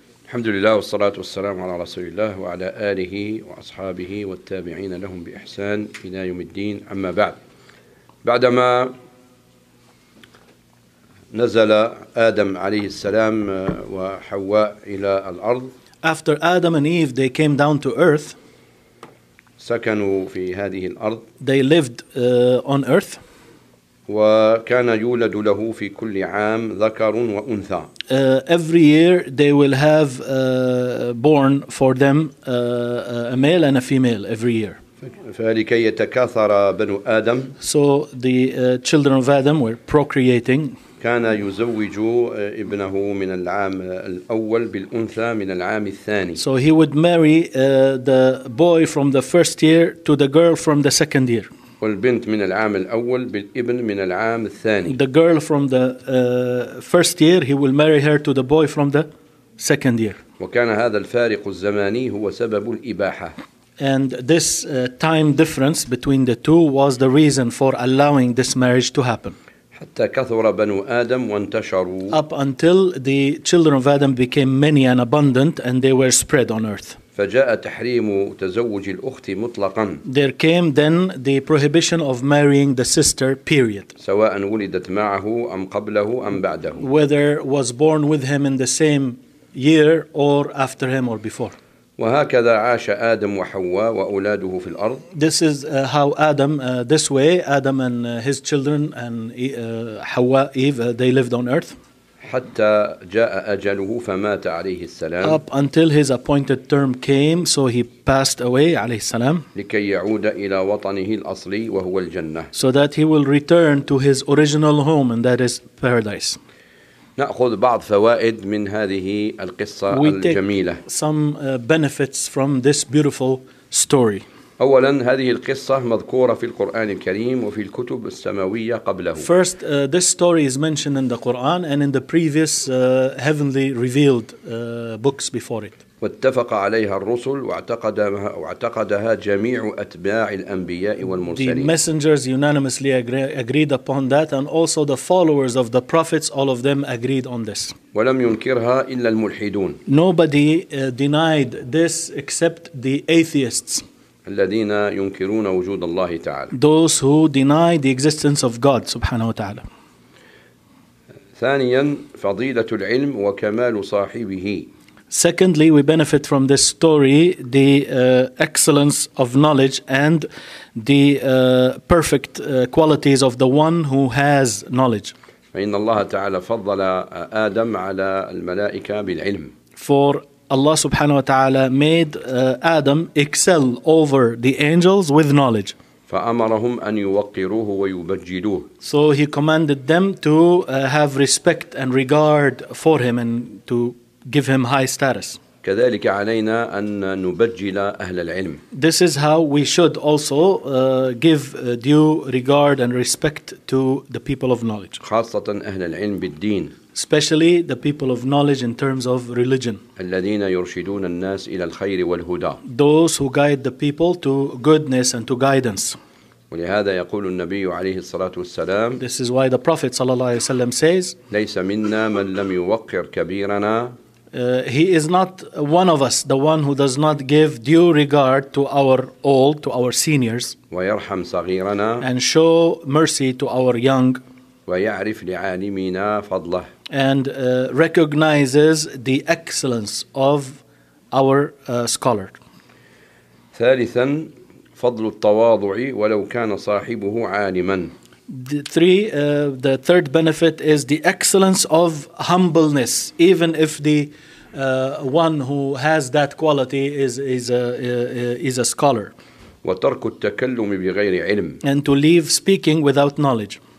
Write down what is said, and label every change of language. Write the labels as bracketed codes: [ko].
[ar] الحمد لله والصلاة والسلام على رسول الله وعلى آله وأصحابه والتابعين لهم بإحسان إلى يوم الدين أما بعد بعدما نزل آدم عليه السلام وحواء إلى الأرض [en] After Adam and Eve they came down to earth [ar] سكنوا في هذه الأرض [en] They lived on earth [ar] وكان يولد له في كل عام ذكر وأنثى [en] Every year they will have born for them a male and a female every year [ar] فلكي يتكاثر بنو آدم [en] So the children of Adam were procreating [ar] كان يزوج ابنه من العام الأول بالأنثى من العام الثاني. [en] So he would marry the boy from the first year to the girl from the second year. [ar] والبنت من العام الأول بالابن من العام الثاني. [en] The girl from the first year he will marry her to the boy from the second year. [ar] وكان هذا الفارق الزماني هو سبب الإباحة. [en] And this time difference between the two was the reason for allowing this marriage to happen. [ar] حتى كثر بنو آدم وانتشروا. [en] Up until the children of Adam became many and abundant, and they were spread on earth. [ar] فجاء تحريم تزوج الأخت مطلقاً. [en] There came then the prohibition of marrying the sister. Period. [ar] سواء ولدت معه أم قبله أم بعده. [en] Whether was born with him in the same year or after him or before. [ar] وهكذا عاش آدم وحواء وأولاده في الأرض. [en] This is how Adam, this way, Adam and his children and حواء, Eve, they lived on earth. [ar] حتى جاء أجله فمات عليه السلام. [en] Up until his appointed term came, so he passed away [ar] عليه السلام. لكي يعود إلى وطنه الأصلي وهو الجنة. [en] So that he will return to his original home and that is paradise. [ar] نأخذ بعض فوائد من هذه القصة [en] We [ar] الجميلة. [en] Take some benefits from this beautiful story. [ar] أولا هذه القصة مذكورة في القرآن الكريم وفي الكتب السماوية قبله. [en] First, this story is mentioned in the Quran and in the previous heavenly revealed books before it. [ar] واتفق عليها الرسل واعتقدها جميع أتباع الأنبياء والمرسلين. [en] The messengers unanimously agreed upon that, and also the followers of the prophets, all of them agreed on this. [ar] ولم ينكرها إلا الملحدون. [en] Nobody denied this except the atheists. [ar] الذين ينكرون وجود الله تعالى. [en] Those who deny the existence of God [ar] سبحانه وتعالى. ثانيا فضيلة العلم وكمال صاحبه. [en] Secondly, we benefit from this story, the excellence of knowledge and the perfect qualities of the one who has knowledge. [ar] فإن الله تعالى فضل آدم على الملائكة بالعلم. [en] For Allah subhanahu wa ta'ala made Adam excel over the angels with knowledge. [ar] فأمرهم أن يوقروه ويبجلوه. [en] So he commanded them to have respect and regard for him and to give him high status. [ar] كذلك علينا أن نبجل أهل العلم. [en] This is how we should also give due regard and respect to the people of knowledge. [ar] خاصة أهل العلم بالدين. [en] Especially the people of knowledge in terms of religion. [ar] الذين يرشدون الناس إلى الخير والهدى. [en] Those who guide the people to goodness and to guidance. [ar] ولهذا يقول النبي عليه الصلاة والسلام. [en] This is why the Prophet [ar] صلى الله عليه وسلم [en] says. [ar] ليس منا من لم يوقر كبيرنا. [en] He is not one of us, the one who does not give due regard to our old, to our seniors. [ar] ويرحم صغيرنا. [en] And show mercy to our young. [ar] ويعرف لعالمنا فضله. [en] And recognizes the excellence of our scholar. [ar] ثالثا فضل التواضع ولو كان صاحبه عالما. [en] The third benefit is the excellence of humbleness, even if the one who has that quality is a scholar. [ar] وترك التكلم بغير علم. [en] And to leave speaking without knowledge.